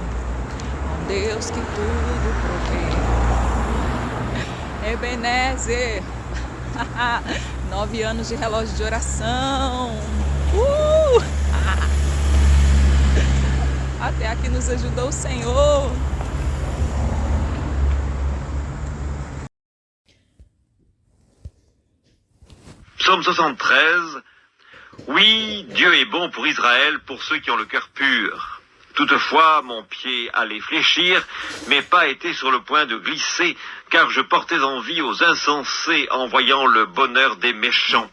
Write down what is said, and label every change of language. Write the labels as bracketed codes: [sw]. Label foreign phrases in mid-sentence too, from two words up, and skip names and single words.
[pt] Um Deus que tudo provê. Ebenezer, 9 anos de relógio de oração. Até aqui nos ajudou o Senhor. [fr] Psaume 73. Oui, Dieu est bon pour Israël, pour ceux qui ont le cœur pur. Toutefois, mon pied allait fléchir, mes pas étaient sur le point de glisser, car je portais envie aux insensés en voyant le bonheur des méchants.